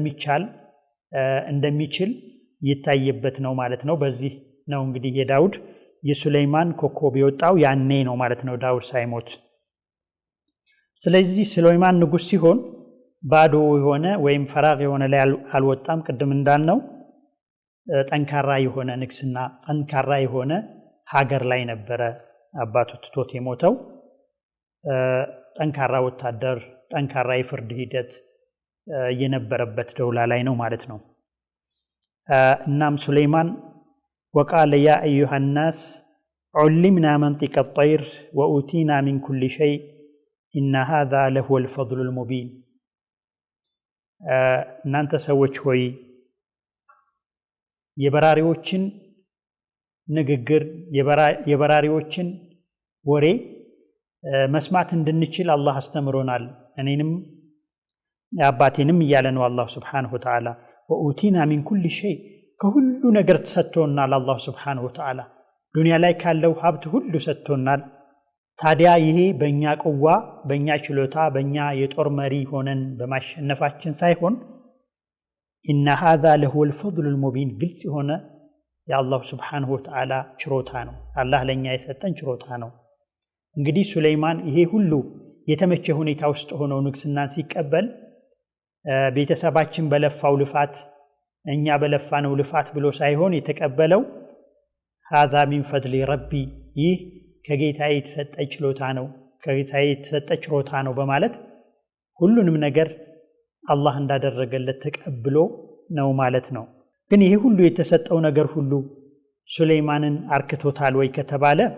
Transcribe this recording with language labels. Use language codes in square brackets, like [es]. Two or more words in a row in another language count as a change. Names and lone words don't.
[am] እንደሚችል ይታየበት ነው ማለት ነው። በዚህ ነው እንግዲህ የዳውድ የሱለይማን ኮከብ የወጣው ያኔ ነው ማለት ነው ዳውድ ሳይሞት። ስለዚህ ሱለይማን ንጉስ ሲሆን ባዶ የሆነ ወይም ፈራግ የሆነ ላይ አልወጣም። ቅድም እንዳልነው ጠንካራ የሆነ ንግስና ጠንካራ የሆነ ሀገር ላይ ነበረ አባቱ ትቶት የሞተው። ጠንካራ ወታደር ጠንካራ የፍርድ ሂደት የነበረበት ደውላ ላይ ነው ማለት ነው። እናም ሱለይማን [ar] وقال يا أيها الناس علمنا منطق الطير وأوتينا من كل شيء إن هذا لهو الفضل المبين [am] እናንተ ሰዎች ሆይ የበራሪዎችን ንግግር የበራሪዎችን ወሬ መስማት እንድንችል አላህ አስተምሮናል። እኔንም አባቴንም እያለ ነው አላህ [ar] سبحانه و [am] Ta'ala [ar] وأوتينا من كل شيء [am] ከሁሉ ነገር ተሰጥቶናል አላህ [ar] سبحانه وتعالى [am] ዱንያ ላይ ካለው ሀብት ሁሉ ሰጥቶናል። ታዲያ ይሄ በእኛ ቁዋ በእኛ ችሎታ በእኛ የጦር መሪ ሆነን በማሸነፋችን ሳይሆን [ar] إن هذا له الفضل المبين [am] ግልጽ የሆነ የአላህ [ar] سبحانه وتعالى [am] ችሮታ ነው። አላህ ለኛ የሰጠን ችሮታ ነው። እንግዲህ ሱለይማን ይሄ ሁሉ የተመቸ ሁኔታ ውስጥ ሆኖ ንግስናን ሲቀበል ቤተሰባችን በለፋው ልፋት እኛ በለፋነው ልፋት ብሎ ሳይሆን የተቀበለው [ar] هذا من فضل ربي [am] ይህ ከጌታዬ የተሰጠ ችሎታ ነው ከጌታዬ የተሰጠ ችሮታ ነው በማለት ሁሉንም ነገር አላህ እንዳደረገለት ተቀብሎ ነው ማለት ነው። ግን ይሄ ሁሉ የተሰጠው ነገር ሁሉ ሱለይማንን አርክቶታል ወይ ከተባለ